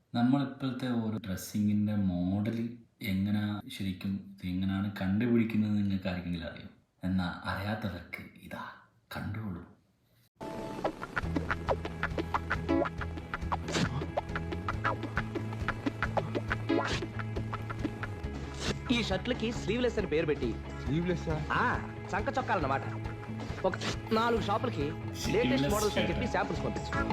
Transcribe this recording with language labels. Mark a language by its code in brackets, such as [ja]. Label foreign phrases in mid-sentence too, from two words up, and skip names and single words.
[ml] നമ്മളിപ്പോഴത്തെ ഒരു ഡ്രസ്സിങ്ങിൻ്റെ മോഡൽ എങ്ങനെ ശരിക്കും ഇതെങ്ങനെയാണ് കണ്ടുപിടിക്കുന്നത് നിങ്ങൾക്ക് ആർക്കെങ്കിലും അറിയോ? എന്നാൽ അറിയാത്തവർക്ക് ഇതാ കണ്ടോളൂ. [te] ఈ షర్ట్లకి స్లీవ్లెస్ అని పేరు పెట్టి చంక చొక్కాలన్నమాట. ఒక 4 షాపులకి [en] latest models [te] అని చెప్పి శాంపుల్స్ పంపించు.